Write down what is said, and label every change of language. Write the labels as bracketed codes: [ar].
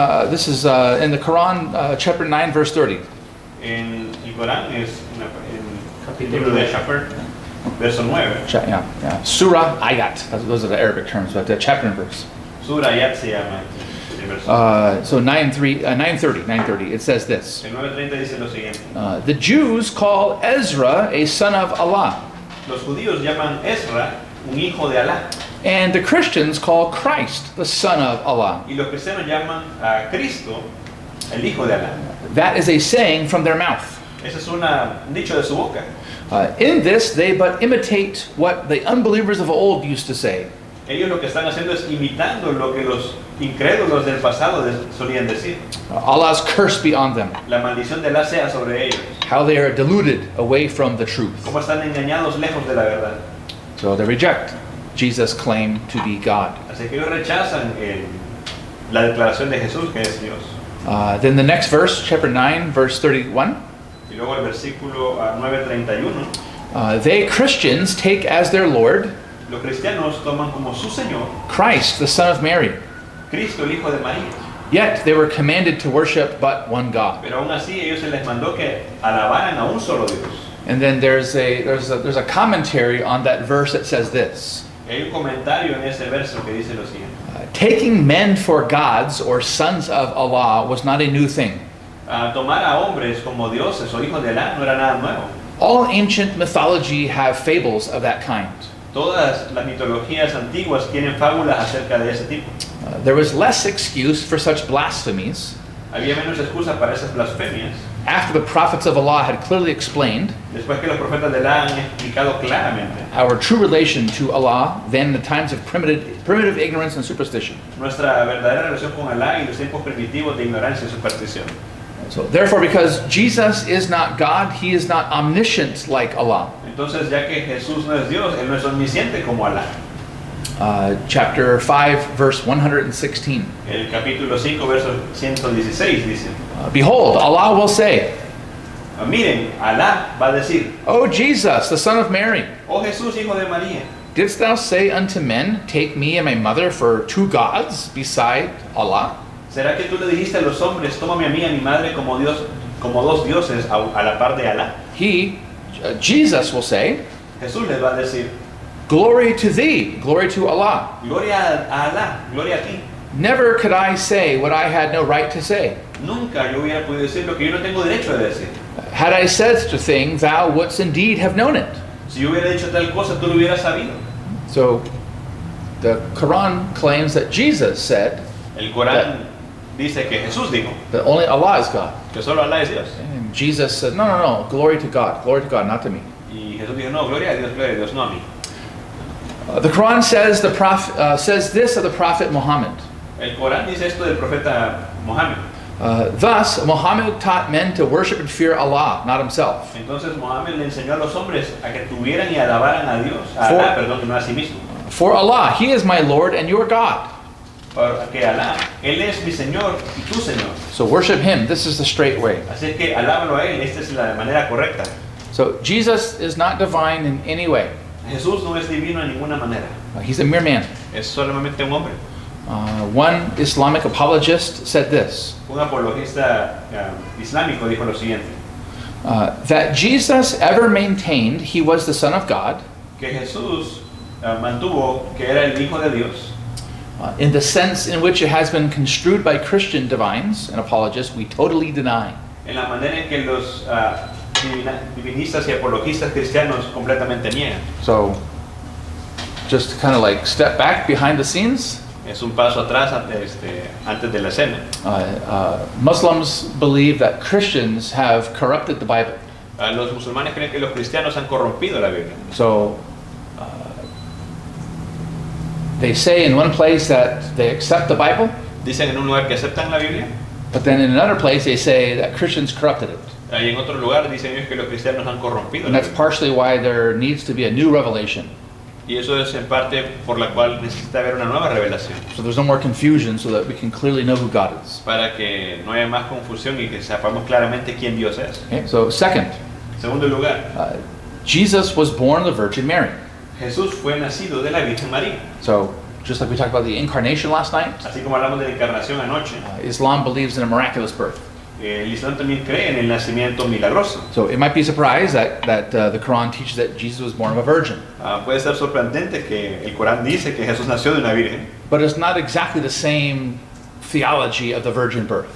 [en] This is in the Quran, chapter 9, verse 30. [es] En el Corán es en el libro de Shapar, verso 9. [en] Yeah. Surah Ayat. Those are the Arabic terms, but the chapter and verse. [es] Surah Ayat se llama el verso. [en] So 9:30. It says this: [es] El 9:30 dice lo siguiente. [en] the Jews call Ezra a son of Allah, [es] Los judíos llaman Ezra un hijo de Alá [en] and the Christians call Christ the son of Allah. [es] y los cristianos llaman a Cristo el hijo de Alá. [en] That is a saying from their mouth. [es] Ese es un dicho de su boca. [en] In this, they but imitate what the unbelievers of old used to say. [es] Ellos lo que están haciendo es imitando lo que los incrédulos del pasado solían decir. [en] Allah's curse be on them. [es] La maldición de Alá sea sobre ellos. [en] How they are deluded away from the truth. [es] Cómo están engañados lejos de la verdad. [en] So they reject Jesus' claim to be God. [es] Así que ellos rechazan la declaración de Jesús que es Dios. [en] Then the next verse, chapter 9, verse 31. [es] Y luego el versículo 9:31. [en] They Christians take as their Lord [es] Los cristianos toman como su Señor [en] Christ, the Son of Mary. [es] Cristo, el Hijo de María. [en] Yet they were commanded to worship but one God. [es] Pero aún así ellos se les mandó que alabaran a un solo Dios. [en] And then there's a commentary on that verse that says this. [es] Hay un comentario en ese verso que dice lo siguiente. [en] Taking men for gods or sons of Allah was not a new thing. [es] Tomar a hombres como dioses o hijos de Alá no era nada nuevo. [en] All ancient mythology have fables of that kind. [es] Todas las mitologías antiguas tienen fábulas acerca de ese tipo. [en] There was less excuse for such blasphemies [es] Había menos excusas para esas blasfemias [en] after the prophets of Allah had clearly explained [es] después que los profetas de Alá han explicado claramente [en] our true relation to Allah than in the times of primitive ignorance and superstition. [es] nuestra verdadera relación con Alá y los tiempos primitivos de ignorancia y superstición. [en] So therefore, because Jesus is not God, he is not omniscient like Allah. [es] Entonces, ya que Jesús no es Dios, Él no es omnisciente como Alá. [en] Chapter 5, verse 116. [es] El capítulo 5, verso 116 dice, [en] Behold, Allah will say, [es] miren, Alá va a decir, [en] O Jesus, the Son of Mary, [es] oh Jesús, hijo de María, [en] didst thou say unto men, Take me and my mother for two gods beside Allah? [es] ¿será que tú le dijiste a los hombres, tómame a mí y a mi madre como Dios, como dos dioses a la par de Alá? [en] Jesus will say, [es] Jesús les va a decir, [en] Glory to thee, glory to Allah. [es] gloria a Alá, gloria a ti. [en] Never could I say what I had no right to say. [es] Nunca yo hubiera podido decir lo que yo no tengo derecho de decir. [en] Had I said such a thing, thou wouldst indeed have known it. [es] Si yo hubiera dicho tal cosa, tú lo hubieras sabido. [en] So the Quran claims that Jesus said [es] El Corán dice que Jesús dijo [en] that only Allah is God. [es] que solo Alá es Dios. [en] And Jesus said, no, glory to God, not to me. [es] Y Jesús dijo, no, gloria a Dios, no a mí. [en] The Quran says says this of the Prophet Muhammad. [es] El Corán dice esto del profeta Mohammed. [en] Thus, Muhammad taught men to worship and fear Allah, not himself. [es] Entonces Mohammed le enseñó a los hombres a que tuvieran y alabaran a Dios, a Alá, perdón, no a sí mismo. [en] For Allah, He is my Lord and your God. [es] Porque Alá, Él es mi Señor y tu Señor. [en] So worship Him. This is the straight way. [es] Así que alábalo a Él, esta es la manera correcta. [en] So Jesus is not divine in any way. [es] Jesús no es divino de ninguna manera. [en] He's a mere man. [es] Es solamente un hombre. [en] One Islamic apologist said this, [es] Un apologista islámico dijo lo siguiente, [en] that Jesus ever maintained He was the Son of God, [es] que Jesús mantuvo que era el Hijo de Dios, [en] in the sense in which it has been construed by Christian divines and apologists, we totally deny. [es] en la manera en que los divinistas y apologistas cristianos completamente niegan. [en] So, just kind of like step back behind the scenes. [es] Es un paso atrás antes de la escena. [en] Muslims believe that Christians have corrupted the Bible. [es] Los musulmanes creen que los cristianos han corrompido la Biblia. [en] So, they say in one place that they accept the Bible, [es] Dicen en un lugar que aceptan la Biblia, [en] but then in another place they say that Christians corrupted it. [es] y en otro lugar dicen ellos que los cristianos han corrompido [en] And [es] la Biblia. [en] partially why there needs to be a new revelation. [es] Y eso es en parte por la cual necesita haber una nueva revelación, [en] So there's no more confusion so that we can clearly know who God is. [es] para que no haya más confusión y que sepamos claramente quién Dios es. [en] Okay? So second, [es] En segundo lugar, [en] Jesus was born of the Virgin Mary. [es] Jesús fue nacido de la Virgen María. [en] So just like we talked about the incarnation last night, [es] Así como hablamos de la encarnación anoche, [en] Islam believes in a miraculous birth. [es] el Islam también cree en el nacimiento milagroso. [en] So it might be surprised that the Quran teaches that Jesus was born of a virgin. [es] Puede ser sorprendente que el Corán dice que Jesús nació de una virgen, [en] But it's not exactly the same theology of the virgin birth.